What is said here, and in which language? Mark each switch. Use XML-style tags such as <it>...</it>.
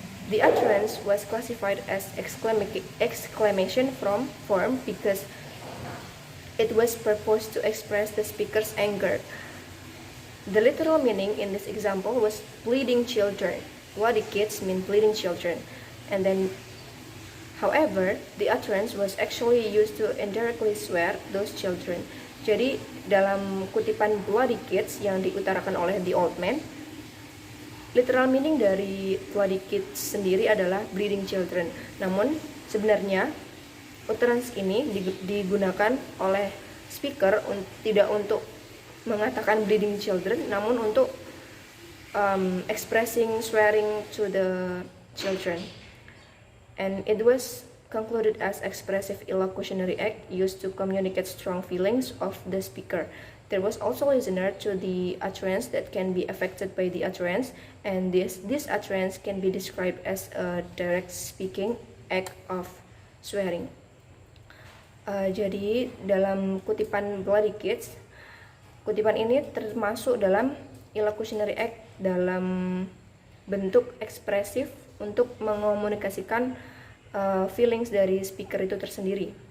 <en>The utterance was classified as exclamation form because it was purposed to express the speaker's anger. The literal meaning in this example was bleeding children. Bloody kids mean bleeding children. And then, however, the utterance was actually used to indirectly swear those children.</en> <id>Jadi, dalam kutipan bloody kids yang diutarakan oleh</id> <en>the old man, literal meaning</en> <id>dari bloody kids sendiri adalah</id> <en>bleeding children.</en> <id>Namun, sebenarnya utterance ini digunakan oleh speaker tidak untuk mengatakan</id> <en>bleeding children,</en> <id>namun untuk</id> <en>expressing swearing to the children. And it was concluded as expressive illocutionary act used to communicate strong feelings of the speaker. There was also listener to the utterance that can be affected by the utterance, and this utterance can be described as a direct speaking act of swearing.</en> <id>Jadi dalam kutipan bloody kids, kutipan ini termasuk dalam illocutionary act dalam bentuk ekspresif untuk mengomunikasikan feelings dari speaker itu tersendiri.</id>